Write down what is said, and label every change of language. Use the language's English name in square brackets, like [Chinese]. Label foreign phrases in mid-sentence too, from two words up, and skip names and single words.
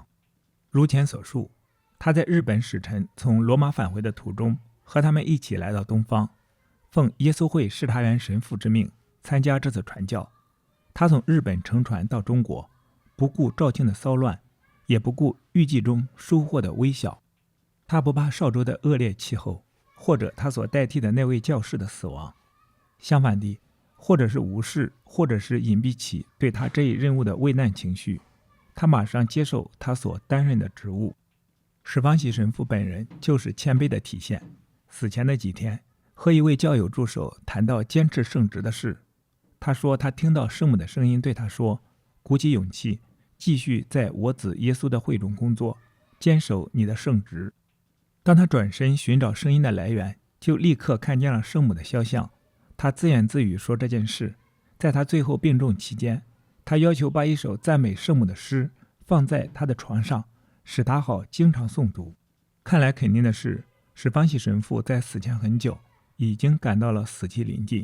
[Chinese] 如前所述，他在日本使臣從羅馬返回的途中，和他們一起來到東方，奉耶穌會視察員神父之命參加這次傳教。他從日本乘船到中國，不顧肇慶的騷亂，也不顧預計中收穫的微小。他不怕邵州的惡劣氣候，或者他所代替的那位教士的死亡。相反地，或者是无视，或者是隱蔽起對他這一任務的畏難情緒，他馬上接受他所擔任的職務。史方喜神父本人就是謙卑的體現。死前的幾天，和一位教友助手談到堅持聖職的事。他說他聽到聖母的聲音對他說，鼓起勇氣，繼續在我子耶穌的會中工作，堅守你的聖職。當他轉身尋找聲音的來源，就立刻看見了聖母的肖像。他自言自語說這件事。在他最後病重期間，他要求把一首讚美聖母的詩放在他的床上，使他好經常誦讀。看來肯定的是，史方喜神父在死前很久，已經感到了死期臨近。